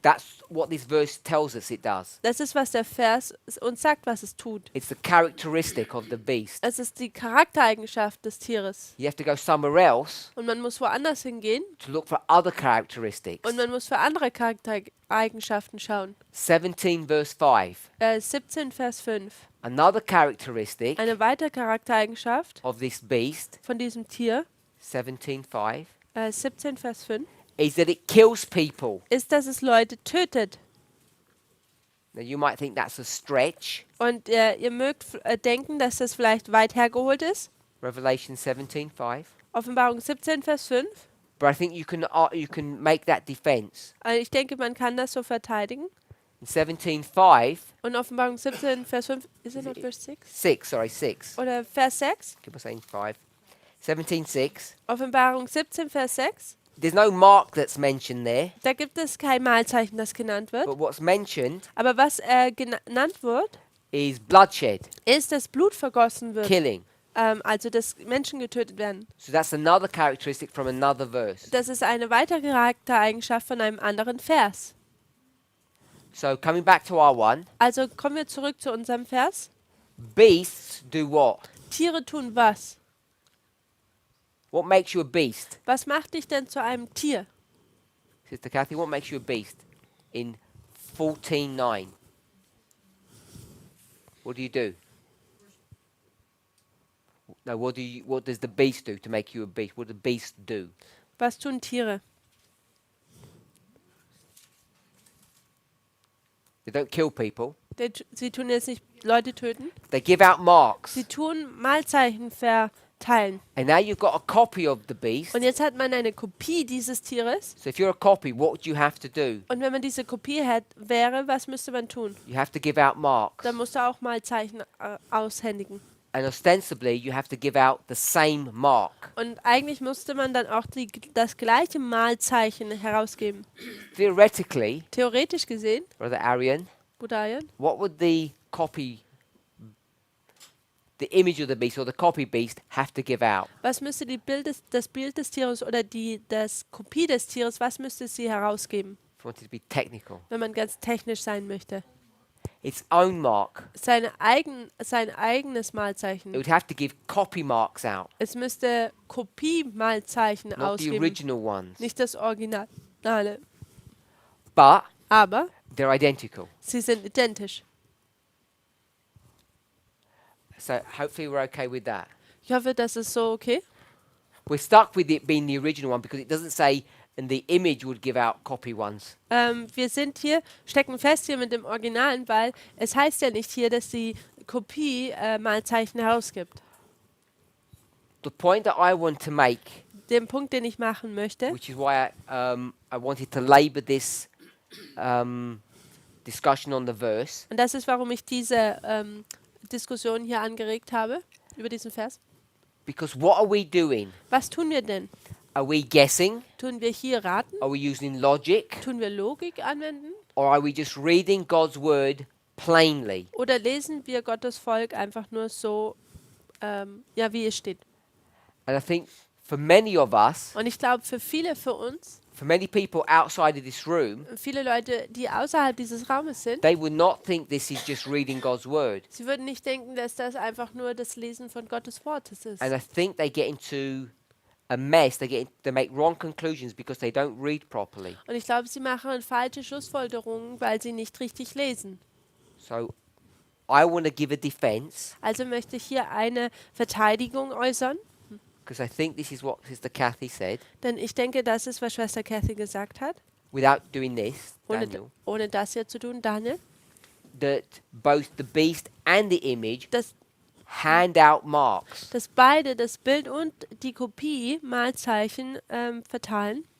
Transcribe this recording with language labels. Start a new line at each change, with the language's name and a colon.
English: That's what this verse tells us it does.
German: Das ist, was der Vers uns sagt, was es tut.
English: It's the characteristic of the beast.
German: Es ist die Charaktereigenschaft des Tieres.
English: You have to go somewhere else
German: Und man muss woanders hingehen
English: to look for other characteristics.
German: und man muss für andere Charaktereigenschaften schauen.
English: 17 verse 5.
German: 17 Vers 5.
English: Another characteristic
German: Eine weitere Charaktereigenschaft
English: of this beast,
German: von diesem Tier,
English: 17:5,
German: 17 Vers 5,
English: is that it kills people.
German: ist, dass es Leute tötet.
English: Now you might think that's a stretch.
German: Und ihr mögt denken, dass das vielleicht weit hergeholt ist.
English: Revelation 17:5.
German: Offenbarung 17, Vers 5.
English: But I think you can make that defense.
German: Ich denke, man kann das so verteidigen.
English: In 17:5,
German: Und Offenbarung 17, Vers 5,
English: is it not
German: Vers 6?
English: 6.
German: Oder Vers 6?
English: Keep on saying 5. 17:6.
German: Offenbarung 17, Vers 6.
English: There's no mark that's mentioned there,
German: Da gibt es kein Malzeichen, das genannt wird.
English: but what's mentioned
German: Aber was genannt wird,
English: is bloodshed,
German: ist, dass Blut vergossen wird.
English: killing.
German: Also, dass Menschen getötet werden.
English: So that's another characteristic from another verse.
German: Das ist eine weitere Charaktereigenschaft von einem anderen Vers.
English: So coming back to our one,
German: Also kommen wir zurück zu unserem Vers.
English: beasts do what?
German: Tiere tun was?
English: What makes you a beast?
German: Was macht dich denn zu einem Tier?
English: Sister Kathy, what makes you a beast? In 14:9. What do? No, what does the beast do to make you a beast? What does the beast do?
German: Was tun Tiere?
English: They don't kill people.
German: Sie tun jetzt nicht Leute töten.
English: They give out marks.
German: Sie tun Mahlzeichen verteilen.
English: And now you've got a copy of the beast.
German: Und jetzt hat man eine Kopie dieses Tieres.
English: So if you're a copy, what would you have to do?
German: Und wenn man diese Kopie wäre, was müsste man tun?
English: You have to give out marks.
German: Dann musst du auch Mahlzeichen aushändigen.
English: And ostensibly, you have to give out the same mark.
German: Und eigentlich musste man dann auch das gleiche Mahlzeichen herausgeben.
English: Theoretically,
German: Theoretisch gesehen,
English: Brother Arian,
German: Budayan,
English: what would the image of the beast or the copy beast have to give out?
German: was müsste das Bild des Tieres oder das Kopie des Tieres, was müsste sie herausgeben,
English: If you wanted to be technical,
German: wenn man ganz technisch sein möchte?
English: its own mark.
German: Sein eigenes
English: It
German: Mahlzeichen.
English: would have to give copy marks out,
German: Es müsste Kopie-Mahlzeichen
English: not the
German: ausgeben,
English: original ones.
German: nicht das Originale.
English: But
German: Aber
English: they're identical.
German: sie sind identisch.
English: So hopefully we're okay with that.
German: Ich hoffe, das ist so okay.
English: We're stuck with it being the original one because it doesn't say, and the image would give out copy ones.
German: Wir stecken fest hier mit dem Originalen, weil es heißt ja nicht hier, dass die Kopie Mahlzeichen herausgibt.
English: The point that I want to make,
German: Den Punkt, den ich machen möchte,
English: which is why I wanted to labour this discussion on the verse,
German: und das ist, warum ich diese Diskussion hier angeregt habe, über diesen Vers.
English: because what are we doing?
German: Was tun wir denn?
English: Are we guessing?
German: Tun wir hier raten?
English: Are we using logic?
German: Tun wir Logik anwenden?
English: Or are we just reading God's word plainly?
German: Oder lesen wir Gottes Volk einfach nur so, wie es steht?
English: And I think for many of us,
German: Und ich glaube, für uns,
English: for many people outside of this room,
German: viele Leute, die außerhalb dieses Raumes sind,
English: they would not think this is just reading God's word.
German: sie würden nicht denken, dass das einfach nur das Lesen von Gottes Wortes ist.
English: And I think they get into a mess. They make wrong conclusions because they don't read properly.
German: Und ich glaube, sie machen falsche Schlussfolgerungen, weil sie nicht richtig lesen.
English: So I want to give a defense
German: Also möchte ich hier eine Verteidigung äußern,
English: because I think this is what Sister Kathy said.
German: denn ich denke, das ist, was Schwester Kathy gesagt hat,
English: Without doing this,
German: ohne,
English: Daniel,
German: ohne das hier zu tun, Daniel,
English: that both the beast and the image
German: dass
English: hand out marks.
German: beide, das Bild und die Kopie, Mahlzeichen verteilen.